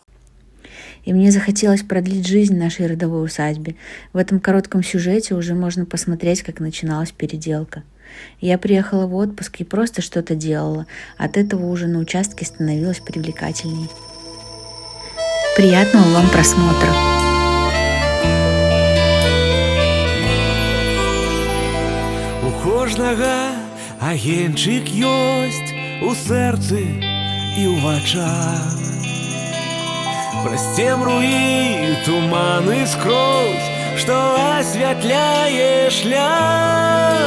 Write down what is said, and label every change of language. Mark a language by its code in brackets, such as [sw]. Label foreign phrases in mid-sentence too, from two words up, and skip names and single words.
[ru] И мне захотелось продлить жизнь нашей родовой усадьбе. В этом коротком сюжете уже можно посмотреть, как начиналась переделка. Я приехала в отпуск и просто что-то делала. От этого уже на участке становилось привлекательней. Приятного вам просмотра! [be] У кожнага агеньчык ёсць у сэрцы і ў вачах. Праз цемру і туманы скрозь, што асвятляе шлях.